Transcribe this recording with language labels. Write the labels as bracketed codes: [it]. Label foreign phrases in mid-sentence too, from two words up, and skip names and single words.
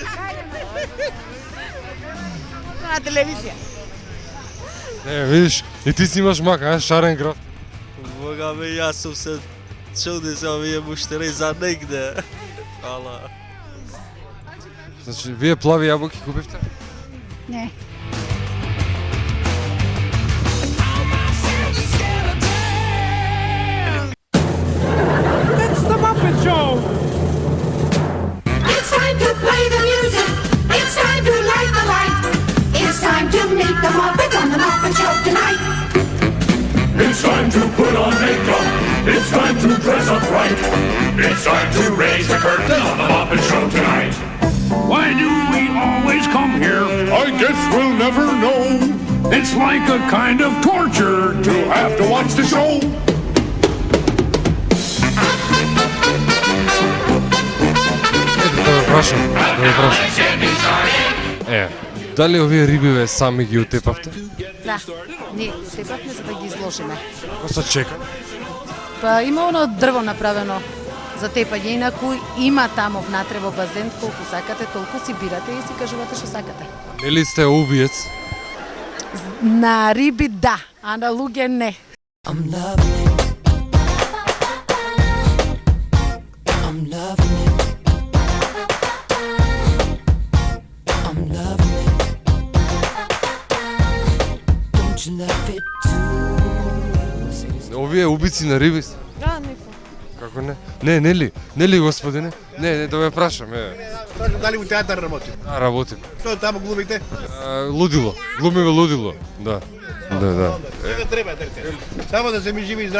[mk] На телевизија. Не, видиш, и ти си имаш мака, Шаренграф. Бога ме, јас сум се чуди за овие муштери за негде. Ала. Значи, вие плави јабуки купивте? Не. [en] It's the Muppet Show! It's time to play the music. It's time to light the light. It's time to meet the Muppets on the Muppet Show tonight. It's time to put on makeup. It's time to dress up right. It's time to raise the curtain on the Muppet Show tonight. Why do we always come here? I guess we'll never know. It's like a kind of torture to have to watch the show. [mk] Да ви прашам. Дали овие рибиве сами ги утепавте? Да, ние тепавме за да ги изложиме. Како се чека? Па има оно дрво направено за тепање, инаку има тамо внатре во базен, колку сакате, толку си бирате и си кажувате што сакате. Нели сте убиец? На риби да, а на луѓе не. [en] I'm loving it. I'm loving it. I'm loving it. Don't you love it too? [mk] Овие убици на риби се? Да, некој. Како не? Не, нели господине? Не, да ме прашам, Дали у театар работи? Да, работим. Што таму глумите? Лудило. Глумиве лудило, да. Да. Сега треба, само да се ми живи и здрав.